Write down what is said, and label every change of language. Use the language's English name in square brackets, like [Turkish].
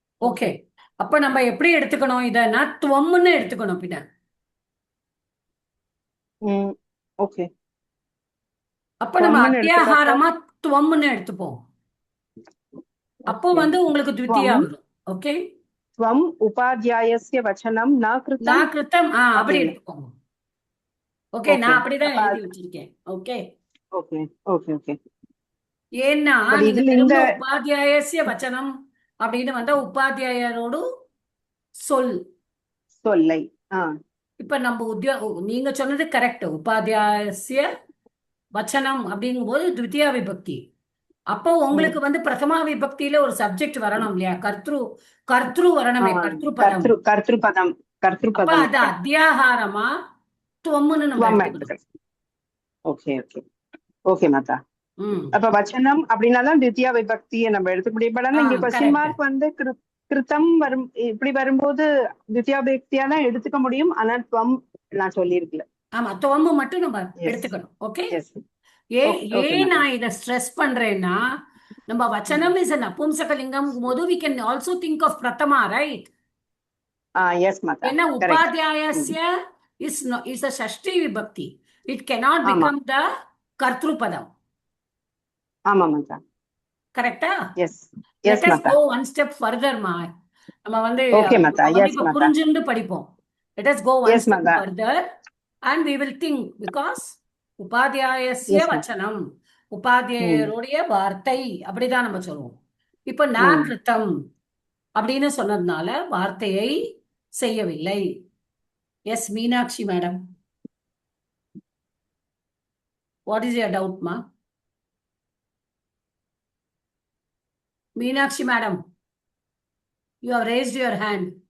[Tamil] okay அப்ப நம்ம எப்படி எடுத்துக்கணும் இதனா துவம்னு எடுத்துக்கணும் பின்ன ஓகே அப்ப நம்ம அத்தியாகாரமா துவம்னு எடுத்துப்போம் அப்போ வந்து உங்களுக்கு द्वितीया வரும் ஓகே [Sanskrit] त्वम् उपाध्यायस्य वचनं न कृतं [Tamil] அப்படி எடுத்துக்கோங்க ஓகே நான் அப்படிதான் எழுதி வச்சிருக்கேன் ஓகே ஓகே ஓகே ஓகே ஏன்னா நீங்க திரும்ப உபாத்தியாயஸ்ய வச்சனம் அப்படின்னு வந்தா உபாத்தியாயரோடு சொல்லை இப்ப நம்ம நீங்க சொன்னது கரெக்ட் உபாத்தியாயஸ்ய வச்சனம் அப்படிங்கும்போது द्वितीया விபக்தி அப்போ உங்களுக்கு வந்து பிரதமா விபக்தியில ஒரு சப்ஜெக்ட் வரணும் இல்லையா கர்த்ரு வரணுமே கர்த்ருபதம் அப்ப அது அத்தியாகாரமா துவம்னு நம்ம ஓகே ஓகே ஓகே மாதா அப்ப வச்சனம் அப்படின்னாதான் द्वितीया விபக்தியை நம்ம எடுத்துக்க முடியும் பட் ஆனா இங்க क्वेश्चन மார்க் வந்து கிருத்தம் வரும் இப்படி வரும்போது द्वितीया விபக்தியா தான் எடுத்துக்க முடியும் ஆனா துவம் நான் சொல்லியிருக்கல ஆமா துவம்பு மட்டும் நம்ம எடுத்துக்கணும் ஓகே நான் இதை ஸ்ட்ரெஸ் பண்றேன்னா நம்ம வச்சனம் இஸ் நபும்சகலிங்கம் போது [English] we can also think of pratama right yes mata [Tamil] ஏன்னா [English] உபாத்தியாயஸ்ய is a ஷஷ்டி விபக்தி it cannot become the கர்த்ருபதம் [Tamil] ஆமா மாதா கரெக்டா [English] yes yes let us mata go one step further [Tamil] நம்ம வந்து [English] okay mata yes mata [Tamil] புரிஞ்சுண்டு படிப்போம் [English] let us go one step further and we will think because [Tamil] உபாத்தியாயஸ்ய வச்சனம் உபாத்தியாயருடைய வார்த்தை அப்படிதான் நம்ம சொல்லுவோம் இப்ப நான் கிருத்தம் அப்படின்னு சொன்னதுனால வார்த்தையை செய்யவில்லை S Meenakshi madam [English] what is your doubt [Tamil] மா Meenakshi madam [English] you have raised your hand